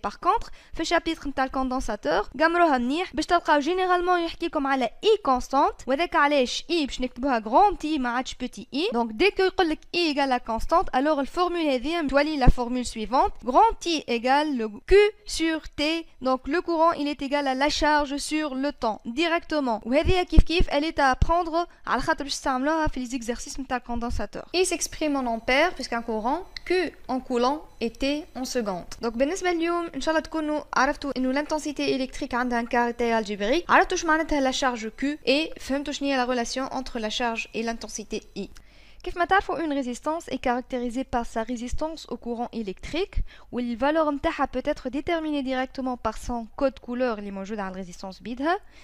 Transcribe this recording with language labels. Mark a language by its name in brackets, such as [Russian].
[French] Par contre, le chapitre de le condensateur, généralement, il y a I constante, I [Arabic] باش نكتبوها [French] grand I [Arabic] ما عادش [French] petit I. Donc dès que [Arabic] يقول لك [French] I égale la constante, alors la formule [Arabic] هذه تولي [French] la formule suivante. Grand I égale le Q sur T. Donc le courant il est égal à la charge sur le temps directement. [Arabic] وهذه كيف [French] elle est à apprendre [Arabic] على خاطر باش نستعملوها في [French] les exercices [Arabic] نتاع condensateur. [French] Il s'exprime en ampères puisqu'un courant Q en coulomb et T en seconde. [Arabic] Donc بالنسبة اليوم إن شاء الله تكونوا عرفتوا إنه [French] l'intensité électrique [Arabic] عندها [French] un caractère algébrique. [Arabic] عرفتوا شو معناتها [French] la charge Q et [Arabic] فهمتوا شنو هي [French] la relation entre la charge et l'intensité I. [Arabic] كيف ما تعرفوا [French] une résistance est caractérisée par sa résistance au courant électrique où la valeur [Arabic] نتاعها [French] peut être déterminée directement par son code couleur [Arabic] اللي موجود على الرésistance بيدها.